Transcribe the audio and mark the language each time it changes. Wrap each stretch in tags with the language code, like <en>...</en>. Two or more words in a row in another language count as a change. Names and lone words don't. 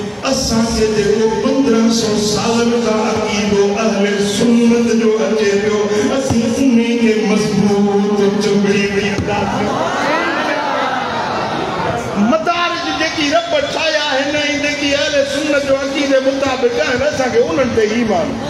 <sd>असां के देखो 1500 सालन का अकीदो अहले सुन्नत जो अचे पियो असीं उन्हीं के मजबूत चमड़ी में मदारिज जेकी रब ठाया है न जेकी अहले सुन्नत जो अकीदे मुताबिक है असां के उन्हनि ते ईमान</sd>